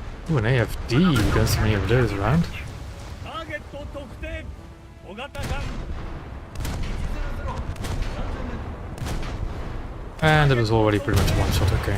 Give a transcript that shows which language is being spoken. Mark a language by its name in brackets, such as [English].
[English] Ooh, an AFD. We don't see many of those around. [Japanese] ターゲット特定小型艦 [English] And it was already pretty much one shot, okay.